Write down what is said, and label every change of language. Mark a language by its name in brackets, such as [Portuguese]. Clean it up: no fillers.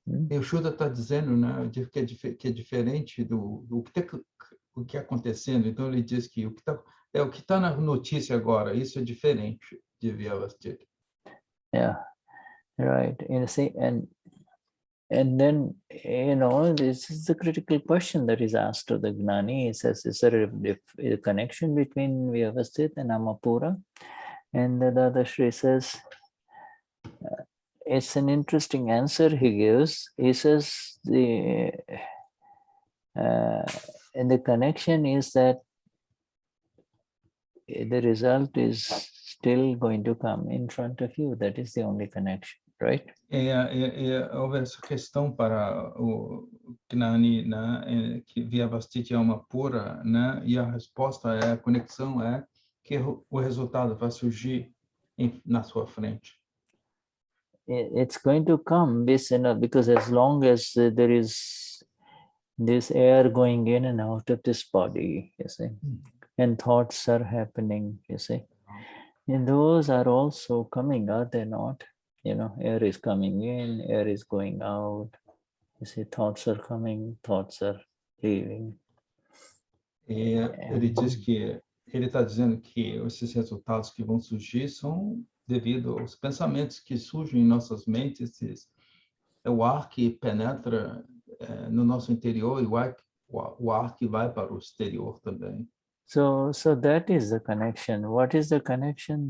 [Portuguese] E o Shuddha está dizendo, né, que é diferente do que é acontecendo. Então ele diz que o que está na notícia agora, isso é diferente de Vyavasthit. [English] Yeah, right. You see, and then this is the critical question that is asked to the Gnani. It says, is there a connection between Vyavasthit and Amapura? And the Dadashri says, it's an interesting answer he gives. He says the connection is that the result is still going to come in front of you. That is the only connection, right? [Portuguese] Houve essa questão para o Gnani, né, que Vyavasthit é uma pura, né, e a resposta a conexão é que o resultado vai surgir na sua frente. [English] It's going to come because as long as there is this air going in and out of this body, you see, and thoughts are happening, you see, And those are also coming, are they not? You know, air is coming in, air is going out. You see, thoughts are coming, thoughts are leaving. [Portuguese] Ele diz que ele está dizendo que esses resultados que vão surgir são devido aos pensamentos que surgem em nossas mentes. É o ar que penetra no nosso interior e o ar que vai para o exterior também. [English] So that is the connection. What is the connection?